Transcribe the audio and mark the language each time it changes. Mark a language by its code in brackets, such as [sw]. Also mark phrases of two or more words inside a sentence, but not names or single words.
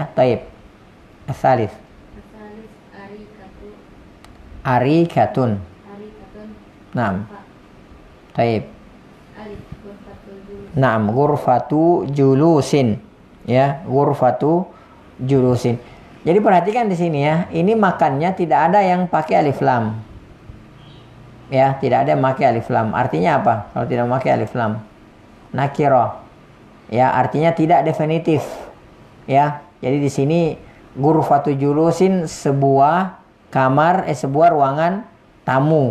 [ar] Taib. Asalif. Arikatun. نعم. طيب. نعم، غرفة جلوس. Ya, غرفة جلوس. [id] Jadi perhatikan di sini ya, ini makannya tidak ada yang pakai [ar] ألف لام. [id] Ya, tidak ada yang pakai [ar] ألف لام. [id] Artinya apa? Kalau tidak memakai [ar] ألف لام, [id] nakiro. Ya, artinya tidak definitif. Ya, jadi di sini [ar] غرفة جلوس [id] sebuah kamar, sebuah ruangan tamu.